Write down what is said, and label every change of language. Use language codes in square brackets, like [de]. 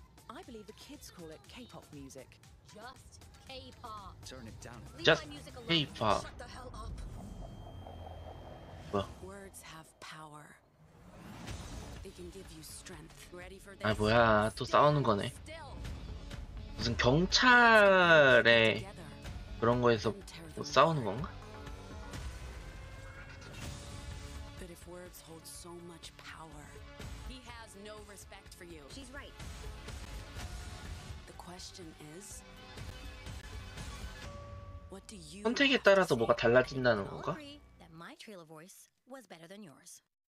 [en] I believe the kids call it K-pop music. Just K-pop. Turn it down. Just K-pop. [ko] 뭐? [en] Words have power. They can give you strength. Ready for [ko] 아 뭐야, 또 싸우는 거네. 무슨 경찰에 그런 거에서 뭐 싸우는 건가? [en] But if words hold so much power, he has no respect for you. She's right. The question is, what do you [ko] 선택에 따라서 뭐가 달라진다는 건가? [en] That my trailer voice was better than yours.